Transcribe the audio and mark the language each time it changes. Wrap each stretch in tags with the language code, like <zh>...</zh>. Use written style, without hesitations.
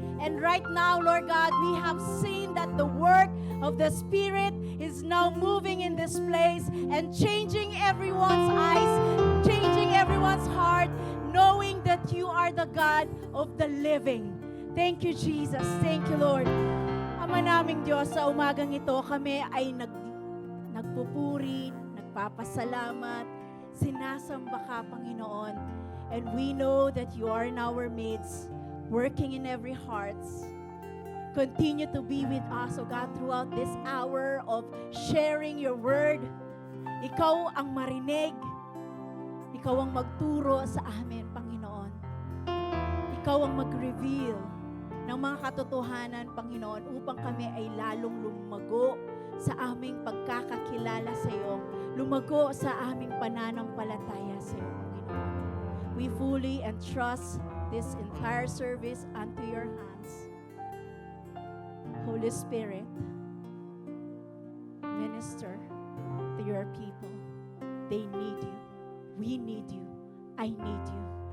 <en>And right now, Lord God, we have seen that the work of the Spirit is now moving in this place and changing everyone's eyes, changing everyone's heart, knowing that you are the God of the living. Thank you, Jesus. Thank you, Lord.</en> <tl>Ama naming Diyos, sa umagang ito, kami ay nagpupuri, nagpapasalamat, sinasamba ka, Panginoon.</tl> <en>And we know that you are in our midst, working in every heart. Continue to be with us, O God, throughout this hour of sharing your word.</en> <tl>Ikaw ang marinig. Ikaw ang magturo sa amin, Panginoon. Ikaw ang mag-reveal ng mga katotohanan, Panginoon, upang kami ay lalong lumago sa aming pagkakakilala sa iyo, lumago sa aming pananampalataya sa iyo, Panginoon.</tl> <en>We fully entrust this entire service unto your hands. Holy Spirit, minister to your people. They need you. We need you. I need you.</en>